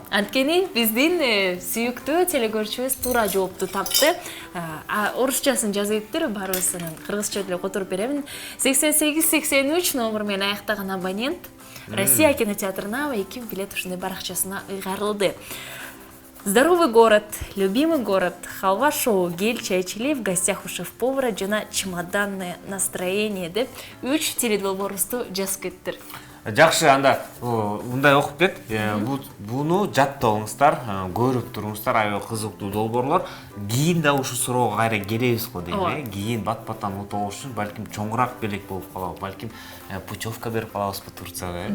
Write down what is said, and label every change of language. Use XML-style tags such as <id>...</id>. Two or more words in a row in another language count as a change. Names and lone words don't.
<ky>Анткени биздин сүйүктүү телекөрүүчүбүз туура жоопту тапты. Орусчасын жазып баарыбыздан кыргызча деле которуп беремин. 8883 номер менен аяктаган абонент Россия кинотеатрына 2 билет ушундай баракчасына ыйгарылды. Здоровый город, любимый город, халва шоу, гель чайчили, в гостях у шеф-повара жана чемоданное настроение деп 3 теледолбоорубузду жазып кеттир. Жакшы, анда мындай окуп кет. Буну жаттооңуздар, көрүп туруңуздар, аябай кызыктуу долбоорлор. Кийин да ушу суроого кайра келебиз го дейм. Кийин бат-баттан утуу үчүн балким чоңураак белек болуп калабы, балким путевка берип калабызбы Турцияга.</ky>